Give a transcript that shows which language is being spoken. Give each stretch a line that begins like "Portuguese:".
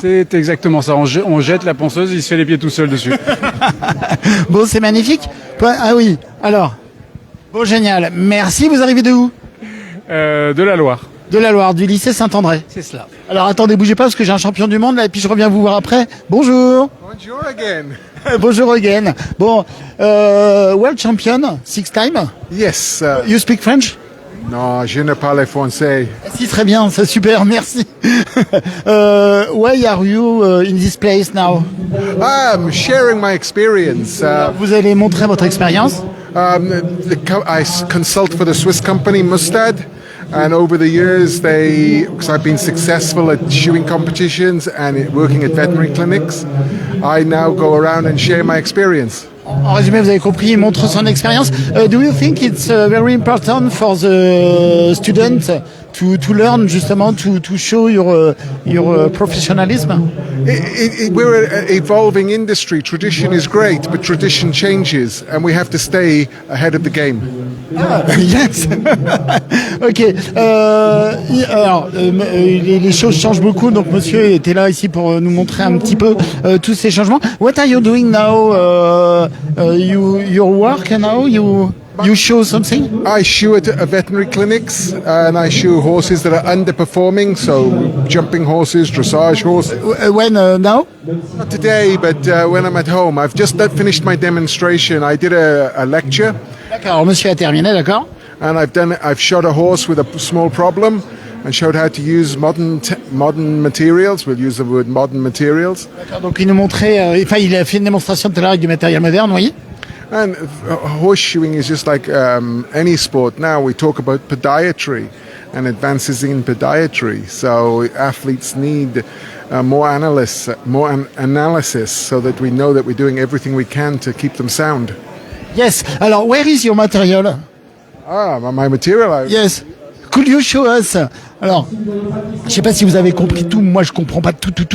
French: C'est exactement ça, on jette la ponceuse, il se fait les pieds tout seul dessus. Bon, c'est magnifique. Ah oui, alors... Bon, génial. Merci, vous arrivez de où? De la Loire. De la Loire, du lycée Saint-André. C'est cela. Alors attendez, bougez pas parce que j'ai un champion du monde là et puis je reviens vous voir après. Bonjour. Bonjour again. Bonjour again.
English: Bon, world champion, 6 time. Yes. You speak French?
French: No, je ne parle français. Si, très bien, c'est super, merci.
English: Why are you in this place now? I'm sharing my experience.
French: Vous allez montrer votre expérience.
English: I consult for the Swiss company Mustad, and over the years, because I've been successful at shoeing competitions and working at veterinary clinics, I now go around and share my experience.
French: En résumé, vous avez compris, il montre son expérience.
English: Do you think it's very important for the students to learn justement to show your professionalism? We're an evolving industry. Tradition is great, but tradition changes, and we have to stay ahead of the game. Yes. Ok.
French: Alors, les choses changent beaucoup, donc monsieur était là ici pour nous montrer un petit peu tous ces changements.
English: What are you doing now? Your work now? You show something? I shoe at veterinary clinics, and I shoe horses that are underperforming, so jumping horses, dressage horses. When now? Not today, but when I'm at home. I've just finished my demonstration. I did a lecture.
French: D'accord. Alors, monsieur a terminé, d'accord.
English: And I've shot a horse with a small problem and showed how to use modern materials. We'll use the word modern materials.
French: Donc il nous montrait, il a fait une démonstration tout à l'heure avec du matériel moderne, oui.
English: And horseshoeing is just like any sport. Now we talk about podiatry and advances in podiatry. So athletes need more analysis so that we know that we're doing everything we can to keep them sound. Yes. Alors, where is your material? My material. Yes. Could you show us?
French: Alors, je sais pas si vous avez compris tout. Moi, je comprends pas tout.